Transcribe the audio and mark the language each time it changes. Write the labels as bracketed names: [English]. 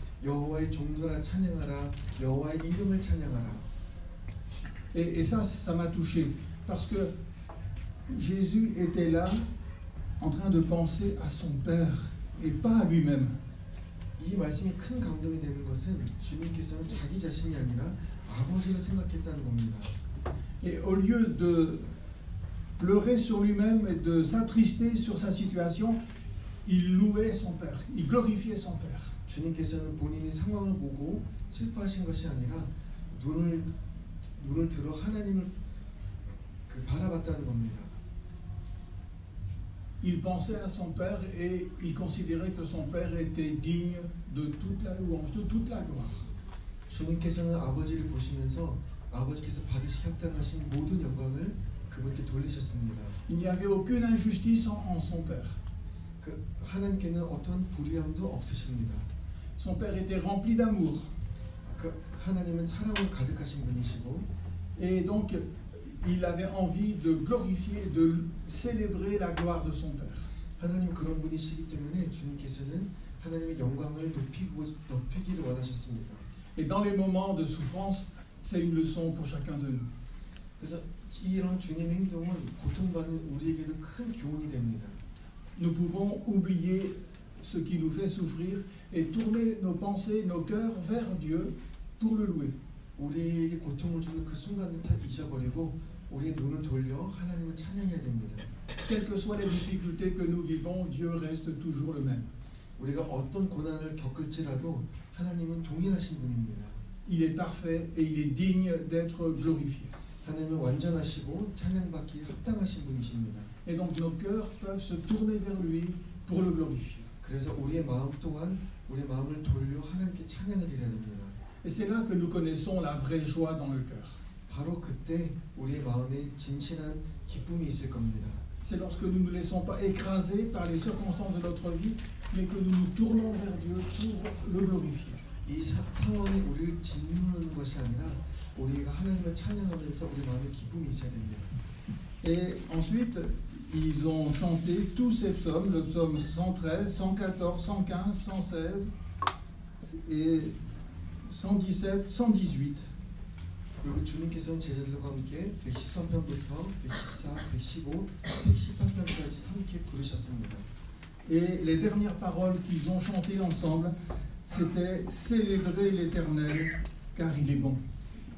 [Korean] 여호와의 종들아 찬양하라. 여호와의 이름을 찬양하라. [French] Et ça m'a touché parce que Jésus était là en train de penser à son Père et pas à lui-même. [Korean] 이 말씀이 큰 감동이 되는 것은 주님께서는 자기 자신이 아니라 아버지를 생각했다는 겁니다. [French] Et au lieu de pleurer sur lui-même et de s'attrister sur sa situation, il louait son Père, il glorifiait son Père. [Korean] 주님께서는 본인의 상황을 보고 슬퍼하신 것이 아니라 눈을 들어 하나님을 바라봤다는 겁니다. [French] Il pensait à son Père et il considérait que son Père était digne de toute la louange, de toute la gloire. [Korean] 주님께서는 아버지를 보시면서 아버지께서 받으시 합당하신 모든 영광을 그분께 돌리셨습니다. [French] Il n'y avait aucune injustice en son Père. [Korean] 그 하나님께는 어떤 불의함도 없으십니다. [French] Son Père était rempli d'amour. [Korean] 그 하나님은 사랑으로 가득하신 분이시고, [French] et donc il avait envie de glorifier, de célébrer la gloire de son Père. [Korean] 하나님 그런 분이시기 때문에 주님께서는 하나님의 영광을 높이기를 원하셨습니다. [French] Et dans les moments de souffrance, c'est une leçon pour chacun de nous. [Korean] 그래서 이런 주님의 행동은 고통받는 우리에게도 큰 교훈이 됩니다. [French] Nous pouvons oublier ce qui nous fait souffrir et tourner nos pensées, nos cœurs vers Dieu pour le louer. [Korean] 우리에게 고통을 주는 그 순간을 다 잊어버리고 우리의 눈을 돌려 하나님을 찬양해야 됩니다. [French] Quelles que soient les difficultés que nous vivons, Dieu reste toujours le même. [Korean] 우리가 어떤 고난을 겪을지라도 하나님은 동일하신 분입니다. [French] Il est parfait et il est digne d'être glorifié. [Korean] 하나님은 완전하시고 찬양받기에 합당하신 분이십니다. [French] Et donc nos cœurs peuvent se tourner vers lui pour le glorifier. [Korean] 그래서 우리의 마음 또한 우리의 마음을 돌려 하나님께 찬양을 드려야 됩니다. [French] Et c'est là que nous connaissons la vraie joie dans le cœur. [Korean] 바로 그때 우리의 마음에 진실한 기쁨이 있을 겁니다. [French] C'est lorsque nous ne nous laissons pas écraser par les circonstances de notre vie, mais que nous nous tournons vers Dieu pour le glorifier. [Korean] 이 상황이 우리를 짓누르는 것이 아니라 우리가 하나님을 찬양하면서 우리 마음에 기쁨이 있어야 됩니다. [French] Et ensuite, ils ont chanté tous ces psaumes, le psaume 113, 114, 115, 116 et 117, 118. [Korean] 그리고 주님께서는 제자들과 함께 113편부터 114, 115, 118편까지 함께 부르셨습니다. [French] Et les dernières paroles qu'ils ont chantées ensemble, c'était « Célébrer l'Éternel, car il est bon ».